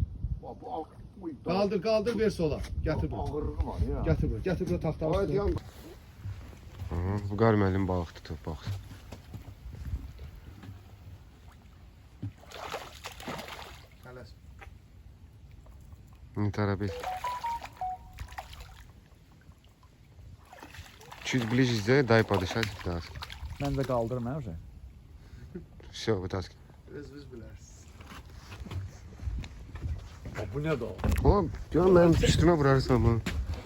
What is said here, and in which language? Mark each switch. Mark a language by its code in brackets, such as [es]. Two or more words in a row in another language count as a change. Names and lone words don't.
[az] Qaldır, ver sola. Gətir bura. Ağırlığı var ya. Gətir bura taxta üstünə. Bu qar müəllim balıq tutub, bax. Tələsmə. Ne tələb et. [ru] Чуть ближе сделай, дай подышать. Да. [az] Mən də qaldırım, hə? [ru] Все, вытаскивай. [az] Biz bilərsiniz. Bu nə də o? O, gör mənim üstümə vurarsan bunu.